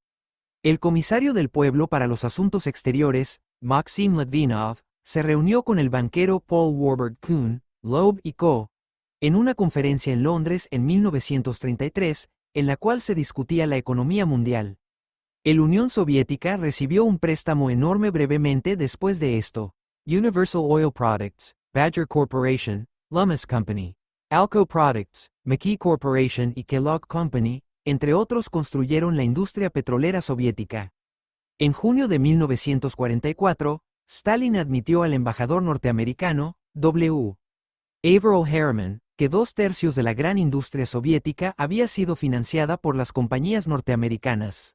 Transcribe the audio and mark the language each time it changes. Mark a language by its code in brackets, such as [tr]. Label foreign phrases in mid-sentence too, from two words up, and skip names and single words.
[es] El comisario del pueblo para los asuntos exteriores, Maxim Litvinov, se reunió con el banquero Paul Warburg Kuhn, Loeb y Co. en una conferencia en Londres en 1933, en la cual se discutía la economía mundial. La Unión Soviética recibió un préstamo enorme brevemente después de esto. Universal Oil Products, Badger Corporation, Lummus Company, Alco Products, McKee Corporation y Kellogg Company, entre otros construyeron la industria petrolera soviética. En junio de 1944, Stalin admitió al embajador norteamericano, W. Averell Harriman, que 2/3 de la gran industria soviética había sido financiada por las compañías norteamericanas.